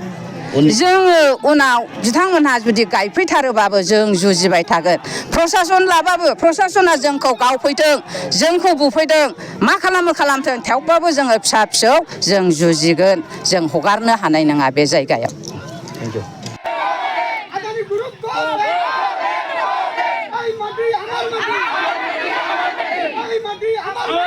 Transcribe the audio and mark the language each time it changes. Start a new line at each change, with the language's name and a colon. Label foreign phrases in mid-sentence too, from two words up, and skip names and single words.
Bodo: जोङो उनाव बिथांमोनहा जुदि गायफैथारोबाबो जों जुजिबाय थागोन प्रसासन लाबाबो प्रसासना जोंखौ गावफैदों जोंखौ बुफैदों मा खालामो खालामथों थेवबाबो जोङो फिसा फिसौ जों जुजिगोन जों हगारनो हानाय नङा बे जायगायाव
Bangla: আদানি গ্রুপ এই মাটি আমার মাটি এই মাটি আমার